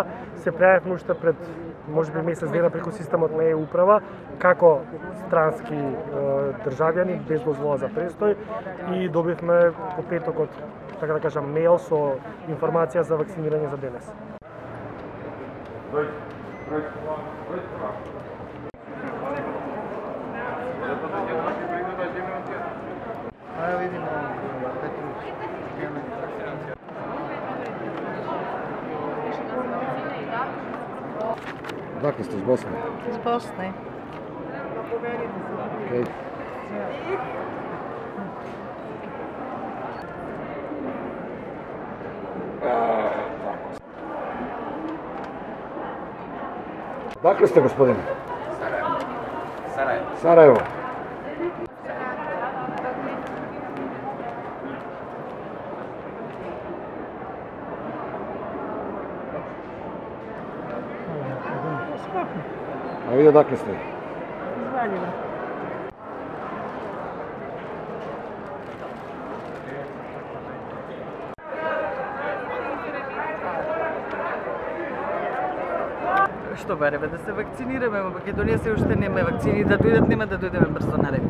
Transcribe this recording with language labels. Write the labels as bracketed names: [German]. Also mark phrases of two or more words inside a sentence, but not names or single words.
[Macedonian] Се пријавивме уште пред можеби месец дена преку системот на управа како странски државјани без дозвола за престој и добивме по петокот, така да кажам, мејл со информација за вакцинирање за денес. [Serbian] Ајде видимо Петруш. Dakle ste iz Bosne? Iz Bosne. Okej. Dakle ste, gospodine? Sarajevo. Sarajevo. A vi odakle ste? Iz Valjeva. [Macedonian] Што бареме да се вакцинираме, во Македонија се уште нема вакцини, да дојдат нема да дојдеме брзо на ред.